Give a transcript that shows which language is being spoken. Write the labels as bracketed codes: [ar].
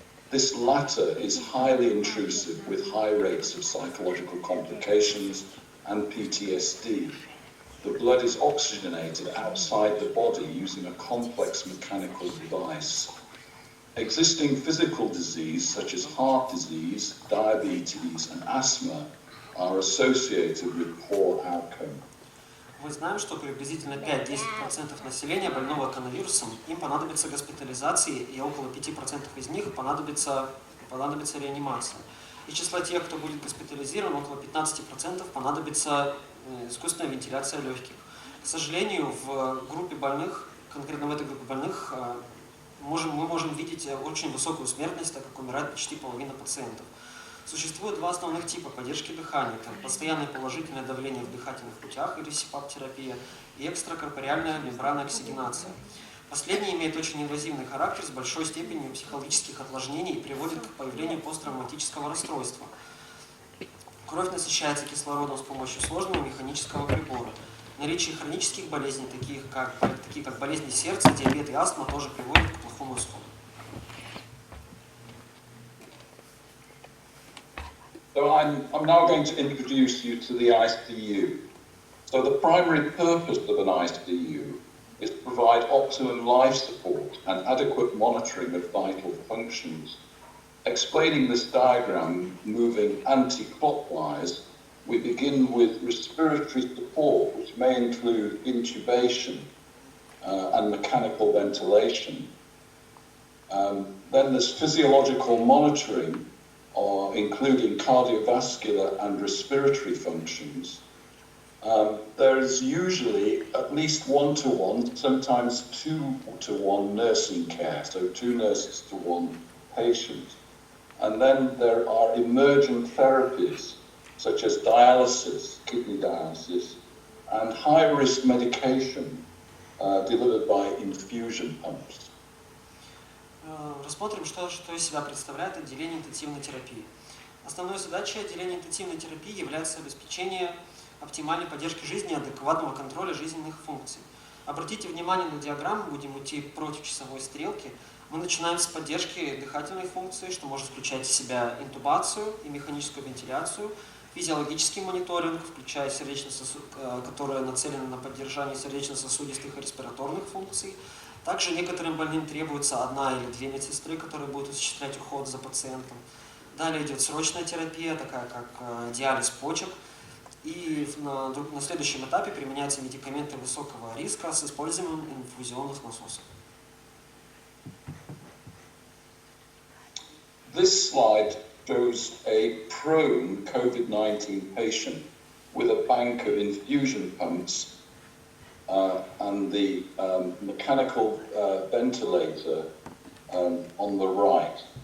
[en] This latter is highly intrusive with high rates of psychological complications and PTSD. The blood is oxygenated outside the body using a complex mechanical device. Existing physical disease such as heart disease, diabetes and asthma are associated with poor outcome. [ru] Мы знаем, что приблизительно 5-10% населения больного коронавирусом, им понадобится госпитализация, и около 5% из них понадобится реанимация. Из числа тех, кто будет госпитализирован, около 15% понадобится искусственная вентиляция легких. К сожалению, в группе больных, конкретно в этой группе больных, мы можем видеть очень высокую смертность, так как умирает почти половина пациентов. Существует два основных типа поддержки дыхания. Это постоянное положительное давление в дыхательных путях или СИПАП-терапия и экстракорпореальная мембранная оксигенация. Последнее имеет очень инвазивный характер с большой степенью психологических отложнений и приводит к появлению посттравматического расстройства. Кровь насыщается кислородом с помощью сложного механического прибора. Наличие хронических болезней, такие как болезни сердца, диабет и астма, тоже приводит к плохому исходу. [en] So I'm now going to introduce you to the ICU. So the primary purpose of an ICU is to provide optimum life support and adequate monitoring of vital functions. Explaining this diagram, moving anti-clockwise, we begin with respiratory support, which may include intubation and mechanical ventilation. Then there's physiological monitoring, including cardiovascular and respiratory functions. There is usually at least 1-to-1, sometimes 2-to-1 nursing care, so 2 nurses to 1 patient. And then there are emergent therapies, such as dialysis, kidney dialysis, and high-risk medication delivered by infusion pumps. [ru] Рассмотрим, что из себя представляет отделение интенсивной терапии. Основной задачей отделения интенсивной терапии является обеспечение оптимальной поддержки жизни и адекватного контроля жизненных функций. Обратите внимание на диаграмму, будем идти против часовой стрелки. Мы начинаем с поддержки дыхательной функции, что может включать в себя интубацию и механическую вентиляцию, физиологический мониторинг, включая которая нацелена на поддержание сердечно-сосудистых и респираторных функций. Также некоторым больным требуется 1 или 2 медсестры, которые будут осуществлять уход за пациентом. Далее идет срочная терапия, такая как диализ почек. И на следующем этапе применяются медикаменты высокого риска с использованием инфузионных насосов. [en] This slide shows a prone COVID-19 patient with a bank of infusion pumps and the mechanical ventilator on the right.